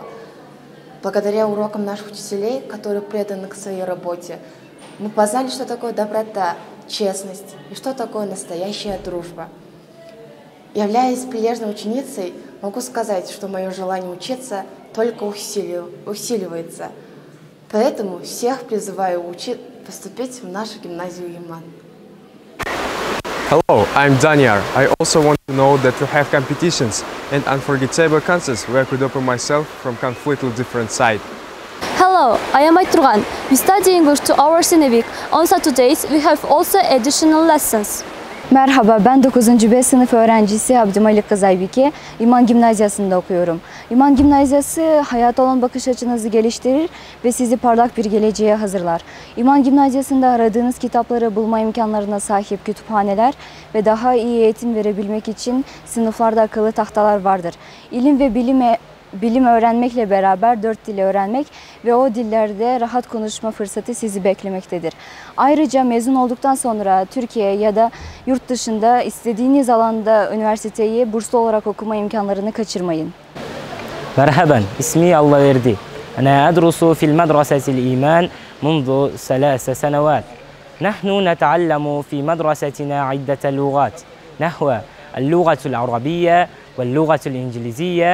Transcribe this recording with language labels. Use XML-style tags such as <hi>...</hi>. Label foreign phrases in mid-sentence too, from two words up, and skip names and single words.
<ru>Благодаря урокам наших учителей, которые преданы к своей работе, мы познали, что такое доброта, честность и что такое настоящая дружба. Являясь прилежной ученицей, могу сказать, что мое желание учиться только усиливается. Поэтому всех призываю поступить в нашу гимназию Иман.</ru> <en>Hello, I'm Daniel. I also want to know that we have competitions and unforgettable concerts where I could open myself from completely different side. Hello, I am Ayturgan. We study English 2 hours in a week. On Saturdays, we have also additional lessons.</en> <tr>Merhaba, ben 9. B sınıf öğrencisi Abdülmalik Kızaybike. İman Gimnazyası'nda okuyorum. İman Gimnazyası hayata olan bakış açınızı geliştirir ve sizi parlak bir geleceğe hazırlar. İman Gimnazyası'nda aradığınız kitapları bulma imkanlarına sahip kütüphaneler ve daha iyi eğitim verebilmek için sınıflarda akıllı tahtalar vardır. İlim ve bilim öğrenmekle beraber 4 dili öğrenmek ve o dillerde rahat konuşma fırsatı sizi beklemektedir. Ayrıca mezun olduktan sonra Türkiye ya da yurt dışında istediğiniz alanda üniversiteyi burslu olarak okuma imkanlarını kaçırmayın.</tr> <ar>مرحبا اسمي الله وردي أنا أدرس في المدرسة الإيمان منذ 3 سنوات نحن نتعلم في مدرستنا عدة لغات نحو اللغة العربية واللغة الإنجليزية</ar>